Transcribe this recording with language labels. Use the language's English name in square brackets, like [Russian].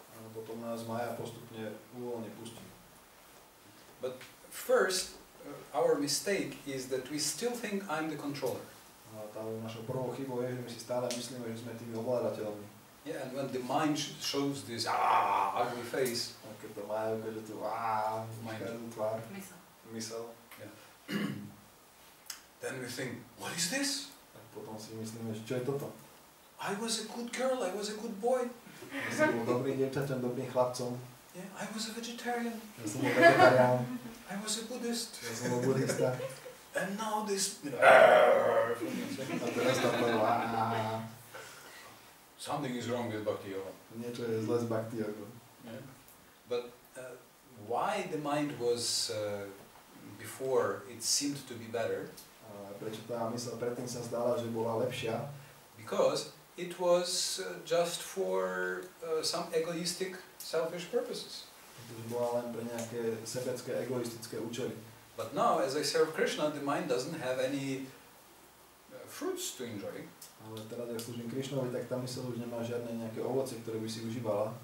[Slovak] A potom nás Mája postupne uvoľne pustí. [English] But first, our mistake is that we still think I'm the controller. [Slovak] A tá našou prvou chybou je, že my si stále myslíme, že sme tými ovládateľmi. [English] Yeah, and when the mind shows this ugly face, [Slovak] A keď to Mája ukáže tu každú tvár, mysel, [English] then we think, what is this? [Slovak] tak potom si myslíme, že čo je toto? [English] I was a good girl, I was a good boy. [Slovak] Ja som bol dobrým dievčaťom, dobrým chlapcom, [English] Yeah, I was a vegetarian, [Slovak] ja som bol vegetarián, [English] I was a Buddhist. [Slovak] ja som bol buddhista. [English] And now this, [Slovak] A teraz tam bolo [English] something is wrong with Bhakti Yoga. [Slovak] niečo je zle s bhakti jogou. [English] Yeah. But why the mind was before it seemed to be better? [Slovak] Prečo tá mysl predtým sa zdala, že bola lepšia? [English] Because it was just for some egoistic, selfish purposes. [Slovak] Pretože bola len pre nejaké sebecké, egoistické účely. [English] But now, as I serve Krishna, the mind doesn't have any fruits to enjoy. [Slovak] Ale teraz, ak slúžim Krišnovi, tak tá mysl už nemá žiadne nejaké ovocie, ktoré by si užívala.